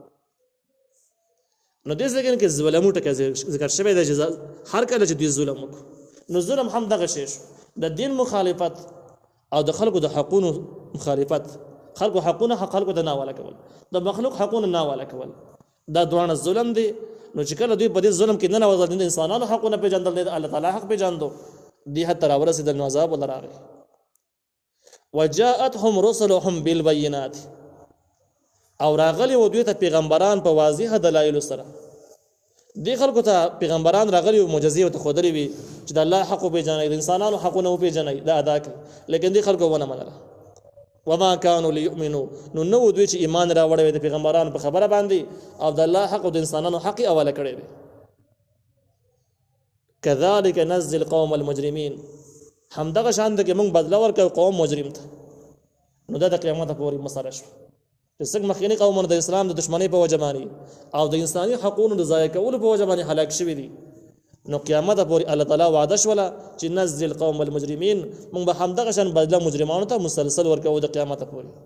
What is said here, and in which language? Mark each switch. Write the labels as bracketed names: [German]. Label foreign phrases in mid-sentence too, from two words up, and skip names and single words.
[Pashto] نو دې ځګنه کې ظلم ټکه ذکر شوی دی چې هر کله چې دوی ظلم وکړي نو ظلم هم دغه شی شو، د دین مخالفت او د خلکو د حقونو مخالفت، خلکو حقونه خلکو ته ناواله کول، د مخلوق حقونه ناواله کول، دا دوانه ظلم دی. نو چې کله دوی په دې ظلم کې نه نوځل، د انسانانو حقونه پیژندل دي، الله تعالی حق پیژندو، دې حتی راورسېدل نو عذاب ولا راغی. [Arabic] وجاءتهم رسلهم بالبينات، [Pashto] او راغلی و دوی ته پیغمبران په واضح دلایل سره. دې خلکو ته پیغمبران راغلی او معجزې ورته ښودلې وي چې د الله حق وپېژنئ، د انسانانو حقونه وپېژنئ، دا ادا کړئ، لیکن دې خلکو ونه منله. [Arabic] وما كانوا ليؤمنوا، [Pashto] نو نو دوی چې ایمان راوړی د پیغمبرانو په خبره باندې او د الله حق او د انسانانو حق اوله کړی دی. [Arabic] كذلك نزل القوم المجرمين، [Pashto] همدغه شان د کې موږ بدله ورکړو قوم مجرم ته. نو دا د قیامت پورې مسله شو چې څنګه مخکینی قومونه د اسلام د دشمنۍ په وجه باندې او د انساني حقوقو د ضایع کولو په وجه باندې هلاک شوي دي، نو قیامت پورې الله تعالی وعده شوله چې [Arabic] نزل قوم المجرمین، [Pashto] موږ به همدغه شان بدله مجرمانو ته مسلسل ورکوو د قیامت پورې.